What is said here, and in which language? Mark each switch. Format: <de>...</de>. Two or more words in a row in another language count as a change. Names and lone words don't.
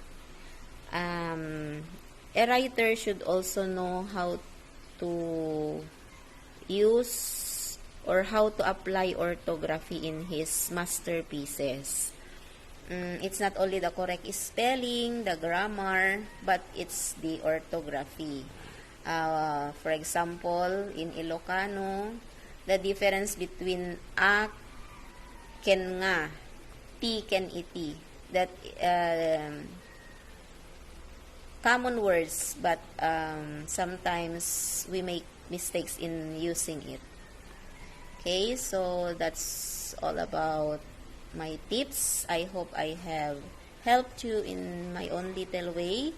<en>A writer should also know how to use or how to apply orthography in his masterpieces. It's not only the correct spelling, the grammar, but it's the orthography. For example, in Ilocano, the difference between</en> <ilo>a, ken nga, ti, ken iti,</ilo> <en>that common words, but sometimes we make mistakes in using it. Okay, so that's all about my tips. I hope I have helped you in my own little way.</en>